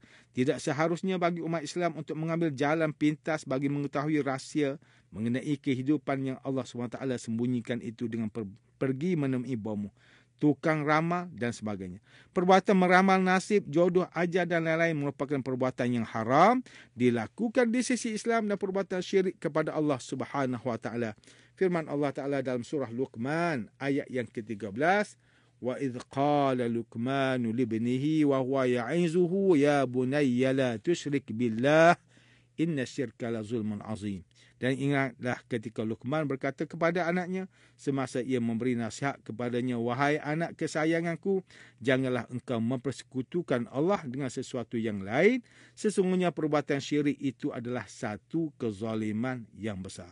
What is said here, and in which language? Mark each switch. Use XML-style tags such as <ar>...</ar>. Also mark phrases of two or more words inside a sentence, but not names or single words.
<ms>Tidak seharusnya bagi umat Islam untuk mengambil jalan pintas bagi mengetahui rahsia mengenai kehidupan yang</ms> <ar>الله سبحانه وتعالى</ar> <ms>sembunyikan itu dengan pergi menemui bomo, tukang ramal dan sebagainya. Perbuatan meramal nasib, jodoh, ajal dan lain-lain merupakan perbuatan yang haram dilakukan di sisi Islam dan perbuatan syirik kepada</ms> <ar>الله سبحانه وتعالى.</ar> <ms>Firman</ms> <ar>الله تعالى</ar> <ms>dalam surah Luqman ayat yang ke-13,</ms> <ar>وإذ قال لقمان لابنه وهو يعظه يا بني لا تشرك بالله إن الشرك لظلم عظيم.</ar> <ms>Dan ingatlah ketika Luqman berkata kepada anaknya semasa ia memberi nasihat kepadanya, wahai anak kesayanganku, janganlah engkau mempersekutukan Allah dengan sesuatu yang lain. Sesungguhnya perbuatan syirik itu adalah satu kezaliman yang besar.</ms>